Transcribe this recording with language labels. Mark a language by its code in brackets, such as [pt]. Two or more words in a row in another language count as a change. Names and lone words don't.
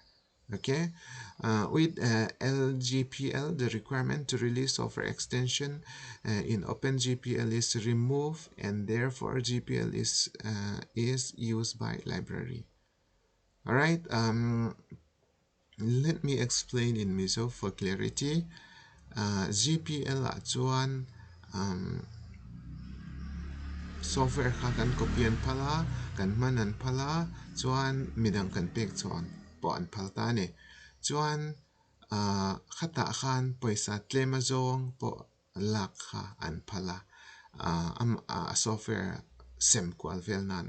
[en] Okay, with LGPL, the requirement to release software extension in OpenGPL is removed, and therefore GPL is used by library. All right. Let me explain in Mizo for clarity. [lus] GPL chuan software kha kan copyan phala kan manan phala chuan midang kan pek chuan po an phal ta ni chuan khata khan paisa tlema zong po lak kha an phala software sem kwal vel nan